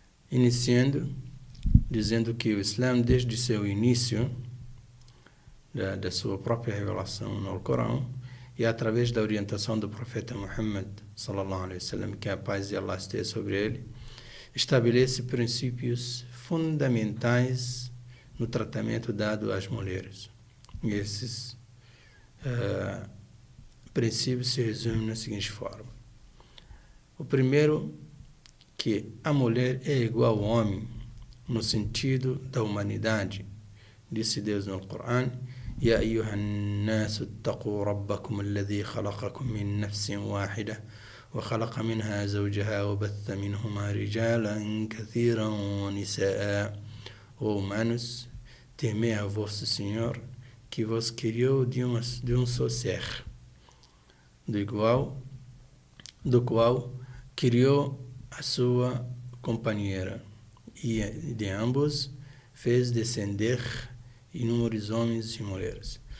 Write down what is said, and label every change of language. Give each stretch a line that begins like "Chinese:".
Portuguese: Iniciando, dizendo que o Islã, desde seu início, da sua própria revelação no Alcorão, e através da orientação do profeta Muhammad, sallallahu alaihi wasallam, que a paz de Allah esteja sobre ele, estabelece princípios fundamentais no tratamento dado às mulheres. E esses princípios se resumem na seguinte forma. O primeiro, que a mulher é igual ao homem no sentido da humanidade. Disse Deus no Corão:
Arabic: يا أيها الناس اتقوا ربكم الذي خلقكم من نفس واحدة وخلق منها زوجها وبث منهما رجالا كثيرا ونساء.
Portuguese: Ó humanos, temei a vosso Senhor, que vos criou de um só ser, do qual criou a sua companheira, e de ambos fez descender inúmeros homens e mulheres.